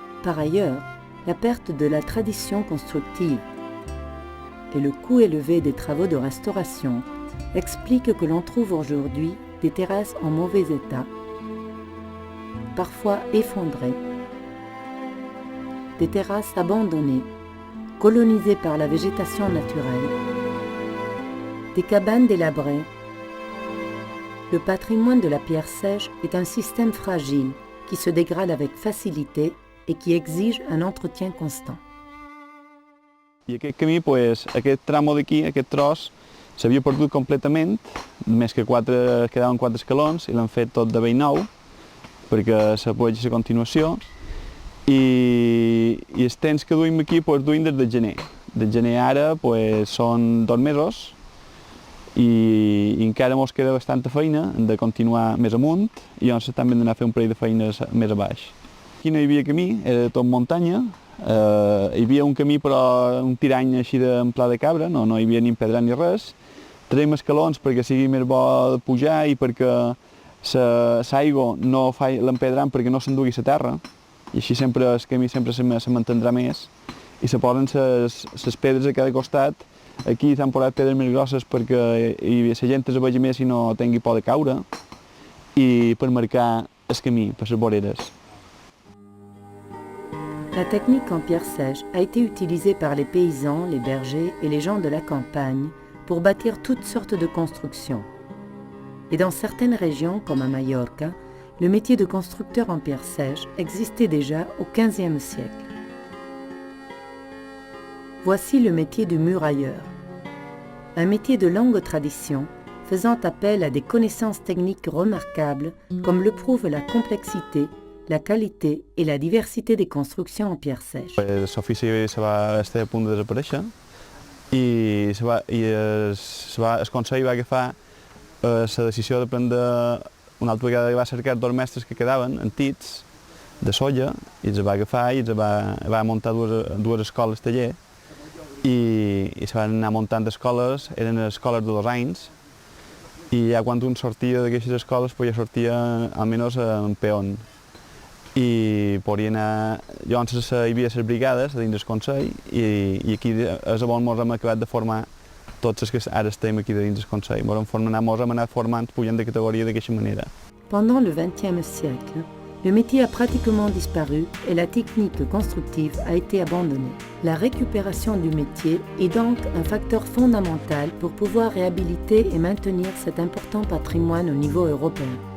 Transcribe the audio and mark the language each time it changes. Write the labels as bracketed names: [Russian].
[French] Par ailleurs, la perte de la tradition constructive et le coût élevé des travaux de restauration expliquent que l'on trouve aujourd'hui des terrasses en mauvais état, parfois effondrées, des terrasses abandonnées, colonisées par la végétation naturelle, des cabanes délabrées. Le patrimoine de la pierre sèche est un système fragile qui se dégrade avec facilité et qui exige un entretien constant. [Catalan] I aquest camí, aquest tramo d'aquí, aquest tros, s'havia perdut completament, més que quedaven 4 escalons i l'han fet tot de vell nou perquè se pugui la continuació i els temps que duim aquí duim des de gener. De gener ara són 2 mesos i encara ens queda bastanta feina de continuar més amunt i llavors també hem d'anar a fer un parell de feines més a baix. Aquí no hi havia camí, era tot muntanya, hi havia un camí però un tirany així en pla de cabra, no hi havia ni empedrat ni res. Traiem escalons perquè sigui més bo de pujar i perquè l'aigua no fa l'empedram perquè no s'endugui la terra i així sempre el camí sempre se mantindrà més i se posen les pedres a cada costat. Aquí s'han posat pedres més grosses perquè la gent es vegi més i no tingui por de caure i per marcar el camí per les voreres. [French] La technique en pierre sèche a été utilisée par les paysans, les bergers et les gens de la campagne pour bâtir toutes sortes de constructions. Et dans certaines régions, comme à Majorque, le métier de constructeur en pierre sèche existait déjà au XVe siècle. Voici le métier de murailleur, un métier de longue tradition faisant appel à des connaissances techniques remarquables comme le prouve la complexité la qualité et la diversité des constructions en pierre sèche. [Catalan] L'ofici va estar a punt de desaparèixer i el Consell va agafar la decisió de prendre una altra vegada, va cercar 2 mestres que quedaven antics de solla i els va agafar i va muntar dues escoles taller i se van anar muntant escoles, eren escoles de 2 anys i ja quan un sortia d'aquestes escoles ja sortia almenys en peón i podria anar, llavors hi havia les brigades dins del Consell i aquí és on ens hem acabat de formar tots els que ara estem aquí dins del Consell. Ens hem anat formant, pujant de categoria d'aquesta manera. [French] Pendant le XXe siècle, le métier a pratiquement disparu et la technique constructive a été abandonnée. La récupération du métier est donc un facteur fondamental pour pouvoir réhabiliter et maintenir cet important patrimoine au niveau européen.